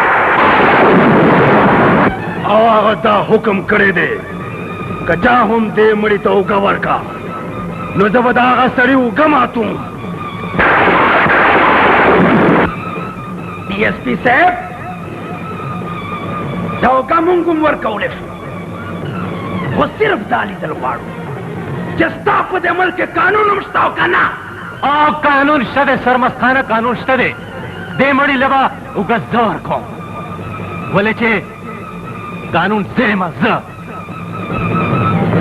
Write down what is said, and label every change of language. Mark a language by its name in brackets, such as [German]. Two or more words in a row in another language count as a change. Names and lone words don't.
[Pashto] او هغه دا حکم کړی دی که چا هم دې مړي ته اوږه ورکړه نو زه به د هغه سړي اوږه ماتوم [Urdu] ڈی ایس پی صاحب [Pashto] دا اوږه مونږ هم ورکولی شو خو صرف دا لیدل غواړو چې ستا په دې ملک کې قانون هم شته او که نه قانون شته دی سرمستانه قانون شته دی دې مړي له به اوږه زه ورکوم ولې چې قانون زه یم زه